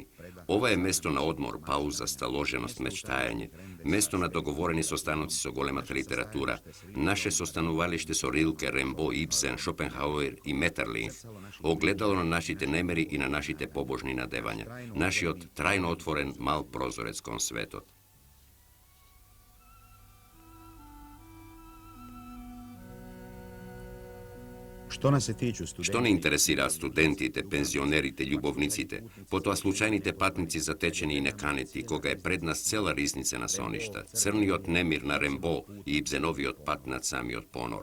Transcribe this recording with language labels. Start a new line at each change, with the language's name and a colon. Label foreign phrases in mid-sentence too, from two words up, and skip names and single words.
Macedonian: Ова е место на одмор, пауза, сталоженост, мечтајање, место на договорени состаноци со големата литература, наше состанувалиште со Рилке, Рембо, Ибсен, Шопенхауер и Метерлинх, огледало на нашите немери и на нашите побожни надевања, нашиот трајно отворен мал прозорец кон светот.
Serbian: što nas se tiču
Macedonian: Што не интересираат студентите, пензионерите, љубовниците, потоа случајните патници затечени и неканети, кога е пред нас цела ризница на соништа, црниот немир на Рембо и Ибзеновиот пат над самиот понор.